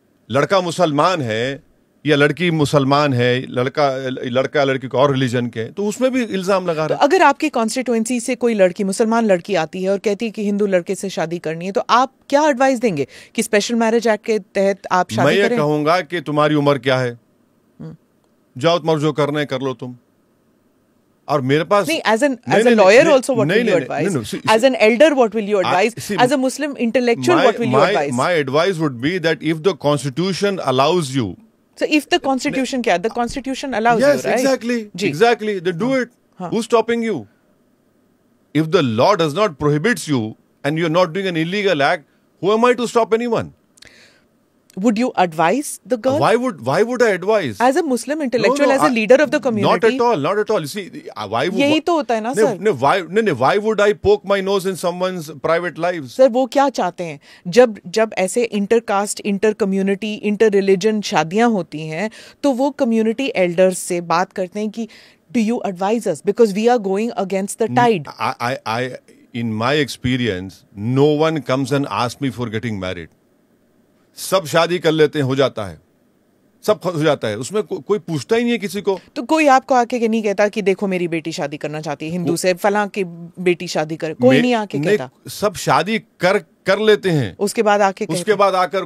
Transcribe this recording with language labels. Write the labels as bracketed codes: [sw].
[hi] लड़का मुसलमान है या लड़की मुसलमान है, लड़का लड़की को और रिलीजन के, तो उसमें भी इल्जाम लगा रहे हैं. तो अगर आपकी कॉन्स्टिट्यूएंसी से कोई लड़की मुसलमान लड़की आती है और कहती है कि हिंदू लड़के से शादी करनी है, तो आप क्या एडवाइस देंगे कि स्पेशल मैरिज एक्ट के तहत आप शादी करें? मैं ये कहूंगा कि तुम्हारी उम्र क्या है, जाओ तुम्हारा जो करना है कर लो तुम. और मेरे पास [en] नहीं, as a lawyer also what will you advise? As an elder what will you advise? As a Muslim intellectual what will you advise? My advice would be that if the Constitution allows you. So if the Constitution क्या? The Constitution allows you, right? Yes, exactly. They do it. Who's stopping you? If the law does not prohibits you and you're not doing an illegal act, who am I to stop anyone? Would you advise the girl? Why would I advise? As a Muslim intellectual, as a leader of the community? Not at all. You see, why would? [hi] यही तो होता है ना sir. [en] Why would I poke my nose in someone's private lives? [hi] Sir वो क्या चाहते हैं? जब ऐसे intercaste, inter community, inter religion शादियां होती हैं तो वो कम्युनिटी एल्डर्स से बात करते हैं कि [en] do you advise us because we are going against the tide. In my experience, no one comes and asks me for getting married. [hi] सब शादी कर लेते हैं, हो जाता है, सब हो जाता है, उसमें कोई पूछता ही नहीं है किसी को. तो कोई आपको आके नहीं कहता कि देखो मेरी बेटी शादी करना चाहती है हिंदू से, फलां की बेटी शादी करे, कोई नहीं आके कहता? सब शादी कर लेते हैं, उसके बाद आकर